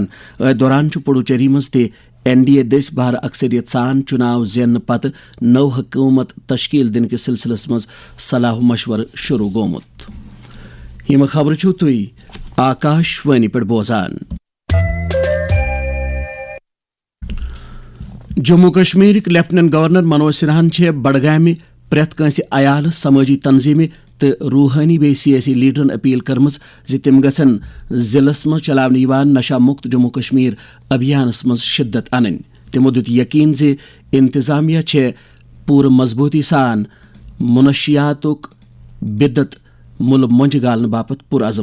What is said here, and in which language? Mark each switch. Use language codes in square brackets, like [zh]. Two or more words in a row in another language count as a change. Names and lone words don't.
[ks] دوران پڈوچیری مز تہ NDA دس بہر اکثریت سان چناو زین پتہ نو حکومت تشکیل دن کس سلسلس مز صلاح مشور شروع گومت. یم خبر چھو تھی آکاشوانی پہ بوزان. جموں کشمیر [en] lieutenant governor [ks] منوج سنہن بڈگامہ پریت کنس عیال سماجی تنظیم تو روحانی بے سیاسی لیڈرن اپیل کرمز تم گھن ضلعس مز چلاون نشہ مکت جموں کشمیر ابھیانس مز شدت ان. تمو دیت یقین انتظامیہ پور مضبوطی سان منشیاتک بدت مل منج گالن باپت پرعزم.